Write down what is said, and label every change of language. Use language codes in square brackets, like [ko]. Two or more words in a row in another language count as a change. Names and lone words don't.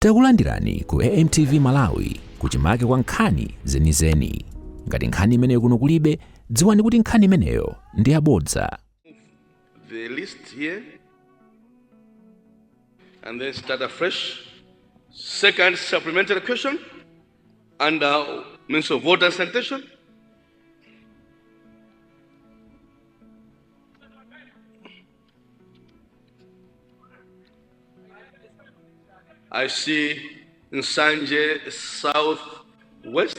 [ny] Takulandirani ku AMTV Malawi kuchimake kwa nkhani zenizeni. Ngati nkhani imeneyo kuno kulibe, dziwani kuti nkhani imeneyo ndi yabodza. [en] The list here and then start afresh. Second supplementary question under Minister of Water and Sanitation. I see Manje Southwest.